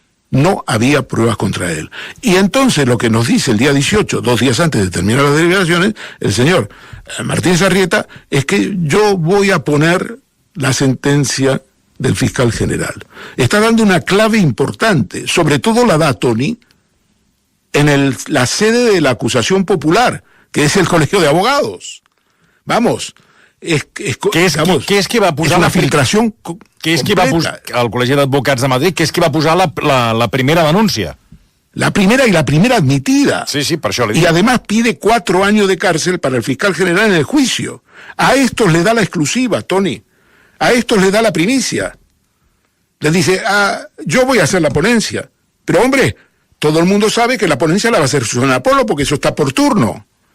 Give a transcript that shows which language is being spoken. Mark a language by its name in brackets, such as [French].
[Spanish] No había pruebas contra él. Y entonces lo que nos dice el día 18, 2 días antes de terminar las deliberaciones, el señor Martínez Arrieta, es que yo voy a poner la sentencia del fiscal general. Está dando una clave importante, sobre todo la da Tony, en la sede de la acusación popular, que es el Colegio de Abogados. Vamos, [Catalan] Què és qui va posar una filtració al Col·legi d'Advocats de Madrid, què és qui va posar la primera denúncia? [Spanish] La primera y la primera admitida. [Catalan] Sí, per això li dic. [Spanish] Y además pide 4 años de cárcel para el fiscal general en el juicio. A estos le da la exclusiva, Tony. A estos le da la primicia. Les dice, yo voy a hacer la ponencia. Pero hombre, todo el mundo sabe que la ponencia la va a hacer Susana Polo porque eso está por turno.